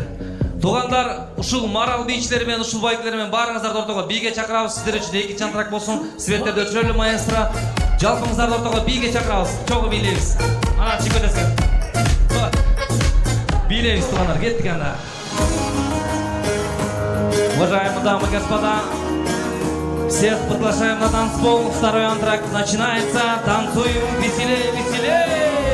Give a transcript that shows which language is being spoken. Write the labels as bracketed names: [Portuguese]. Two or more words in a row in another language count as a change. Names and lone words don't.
[Kyrgyz] Тугандар, ушул Марал бийчилери менен, ушул байкелер менен баарыңыздарды ортого бийге чакырабыз. Сиздер үчүн эки чантырак болсун. Светтерди өчүрөлү маэстро. Жалпыңыздарды ортого бийге чакырабыз. Чогуу бийлейбиз. Ана чыгып кетесиңер. Билейбиз, тугандар, кеттик анда. [Russian] Уважаемые дамы и господа, всех приглашаем на танцпол. Второй антракт начинается. Танцуем веселее, веселее.